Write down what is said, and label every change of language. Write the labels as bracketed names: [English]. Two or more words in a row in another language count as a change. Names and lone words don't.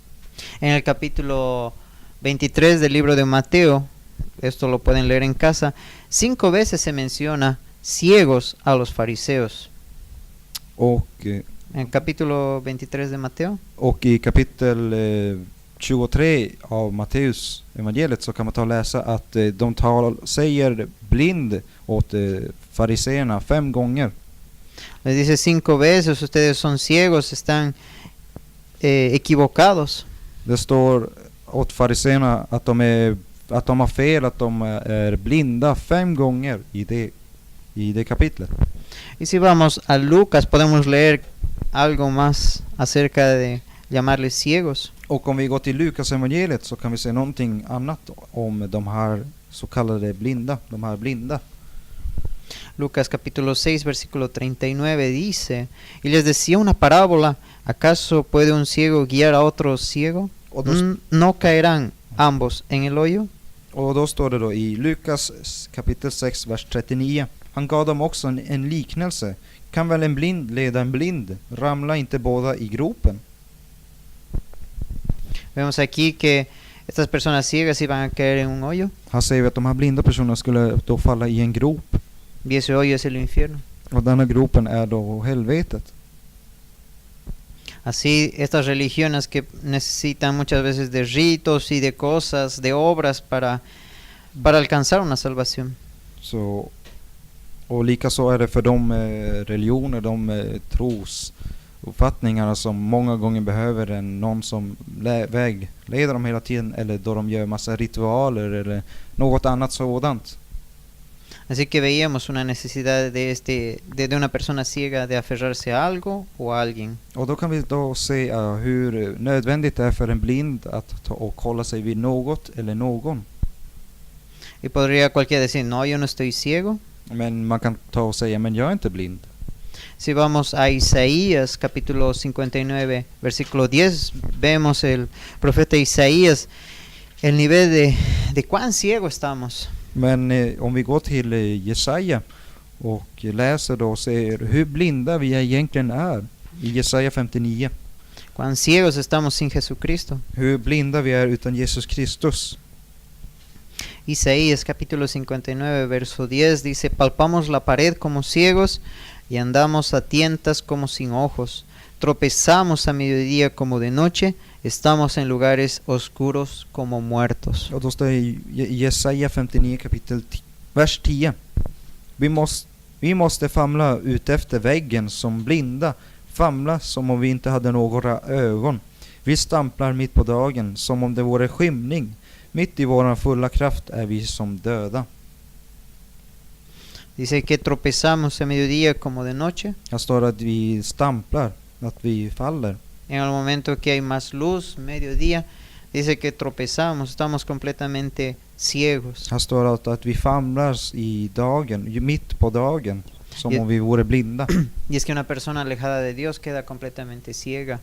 [Spanish] En el capítulo 23 del libro de Mateo, esto lo pueden leer en casa, 5 veces se menciona ciegos a los fariseos. [Swedish] Och [Spanish] en el capítulo 23 de Mateo. [Swedish] Och i kapitel 23 av Matteus evangeliet så kan man ta och läsa att de säger blind åt fariseerna 5 gånger. [Spanish] Les dice 5 veces, ustedes son ciegos, están equivocados. [Swedish] Det står åt fariseerna att de har fel, att de är blinda 5 gånger i det kapitlet. [Spanish] Y si vamos a Lucas podemos leer algo más acerca de llamarles ciegos. [Swedish] Och om vi går till Lukas evangeliet så kan vi se någonting annat om de här så kallade blinda, de här blinda. [Spanish] Lucas capítulo 6 versículo 39 dice, y les decía una parábola, ¿acaso puede un ciego guiar a otro ciego? ¿No caerán ambos en el hoyo? [Swedish] Och då står det då i Lukas kapitel 6 vers 39. Han gav dem också en liknelse. Kan väl en blind leda en blind? Ramla inte båda i gropen? [Spanish] Vemos aquí que estas personas ciegas iban a caer en un hoyo. [Swedish] Han säger att de här blinda personerna skulle då falla i en grop. [Spanish] Y ese hoyo es el infierno. [Swedish] Och denna gropen är då helvetet. [Spanish] Así estas religiones que necesitan muchas veces de ritos y de cosas, de obras para alcanzar una salvación. [Swedish] Så, och likaså är det för de religioner, de trosuppfattningarna som många gånger behöver någon som vägleder dem hela tiden, eller då de gör massa ritualer eller något annat sådant. [Spanish] Así que veíamos una necesidad de una persona ciega de aferrarse a algo o a alguien. [Swedish] Och då kan vi då se hur nödvändigt det är för en blind att ta och hålla sig vid något eller någon. [Spanish] Y podría cualquiera decir, no, yo no estoy ciego. [Swedish] Men man kan ta och säga, men jag är inte blind. [Spanish] Si vamos a Isaías capítulo 59 versículo 10, vemos el profeta Isaías, el nivel de cuán ciego estamos. [Swedish] Men om vi går till Jesaja och läser då och ser hur blinda vi egentligen är i Jesaja 59. [Spanish] Cuán ciegos estamos sin Jesucristo. [Swedish] Hur blinda vi är utan Jesus Kristus. [Spanish] Isaías capítulo 59 verso 10 dice, palpamos la pared como ciegos y andamos a tientas como sin ojos. tropezamos a mediodía como de noche, estamos en lugares oscuros como muertos. [Swedish] Och då står det i Jesaja 59 kapitel vers 10. Vi måste famla ut efter väggen som blinda, famla som om vi inte hade några ögon. Vi stamplar mitt på dagen som om det vore skymning. Mitt i våran fulla kraft är vi som döda. [Spanish] Dice que tropezamos a mediodía como de noche. [Swedish] Här står det att vi stamplar, att vi faller. [Spanish] En el momento que hay más luz, mediodía, dice que tropezamos, estamos completamente ciegos. [Swedish] Här står det att vi famlar i dagen, mitt på dagen, som om vi vore blinda. [Spanish] Y es que una persona alejada de Dios queda completamente ciega.